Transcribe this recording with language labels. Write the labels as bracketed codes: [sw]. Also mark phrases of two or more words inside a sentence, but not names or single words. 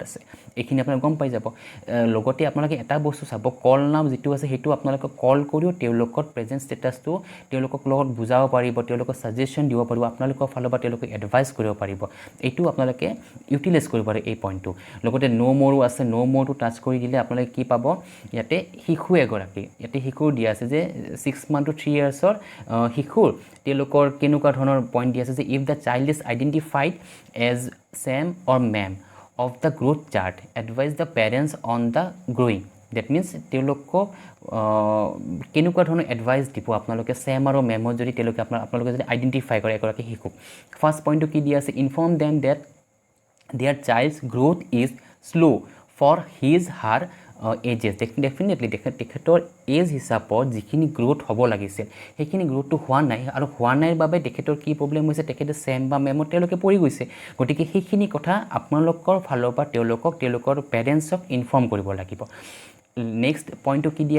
[as] আছে এইখিনি আপোনালোকে গম পাই যাব লগতে আপোনালোকে এটা বস্তু চাব কল নাম যেটো আছে হেতু আপোনালোকে কল কৰিও তেওঁলোকৰ [en] present status [as] তেওঁলোকক লগত বুজাব পাৰিব তেওঁলোকৰ সাজেশন দিব পাৰিব আপোনালোকৰ ফালৰ পৰা তেওঁলোকে এডভাইস কৰিব পাৰিব এইটো আপোনালোকে ইউটিলাইজ কৰিব পাৰে এই পইণ্টটো লগতে [en] know more [as] আছে [en] know more [as] টাচ কৰি দিলে আপোনালোকে কি পাব ইয়াতে শিশু এগৰাকী ইয়াতে শিশুৰ দিয়া আছে যে [en] 6 month to 3 years [as] ৰ শিশুৰ তেওঁলোকৰ কেনেকুৱা ধৰণৰ পইণ্ট দিয়া আছে যে [en] if the child is identified as SAM or MAM of the growth chart advise the parents on the growing that means [as] তেওঁলোকক কেনেকুৱা ধৰণৰ এডভাইস দিব আপোনালোকে সেম আৰু মেমৰ যদি তেওঁলোকে আপোনালোকে যদি আইডেন্টিফাই কৰে এগৰাকী শিশুক ফাৰ্স্ট পইণ্টটো কি দিয়া আছে [en] inform them that their child's growth is slow for his her ages definitely [as] তেখেতৰ এজ হিচাপত যিখিনি গ্ৰোথ হ'ব লাগিছিল সেইখিনি গ্ৰোথটো হোৱা নাই আৰু হোৱা নাইৰ বাবে তেখেতৰ কি প্ৰব্লেম হৈছে তেখেতে সেম বা মেমত তেওঁলোকে পৰি গৈছে গতিকে সেইখিনি কথা আপোনালোকৰ ফালৰ পৰা তেওঁলোকৰ পেৰেণ্টছক ইনফৰ্ম কৰিব লাগিব [en] next point [as] কি দিয়া